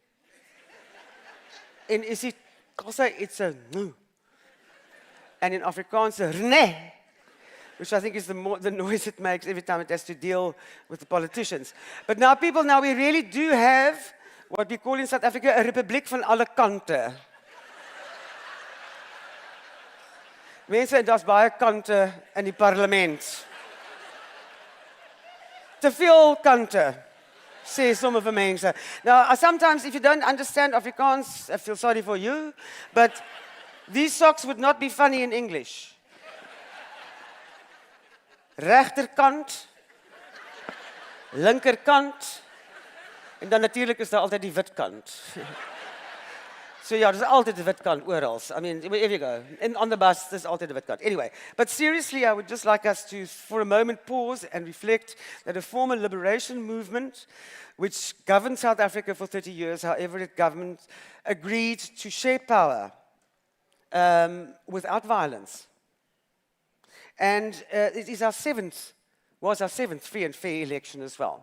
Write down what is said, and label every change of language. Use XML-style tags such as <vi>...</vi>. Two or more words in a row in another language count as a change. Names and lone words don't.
<en>In isiXhosa, it's a nu. And in Afrikaans, a rne, which I think is the noise it makes every time it has to deal with the politicians. But now, people, we really do have what we call in South Africa a</en> <af>republiek van alle kante. Mense, en daar's baie kante in die parlement. Te veel kante.</af> <en>Say some of the mense. Now, sometimes if you don't understand Afrikaans, I feel sorry for you, but these socks would not be funny in English.</en> <af>Regterkant, linkerkant, en dan natuurlijk is daar altyd die wit kant.</af> <en>So yeah, there's</en> <af>altyd die wit kant oral.</af> <en>I mean, wherever you go. And on the bus, there's</en> <af>altyd die wit kant.</af> <en>Anyway, but seriously, I would just like us to, for a moment, pause and reflect that a former liberation movement, which governed South Africa for 30 years, however it governed, agreed to share power without violence. And it is was our seventh free and fair election as well.</en>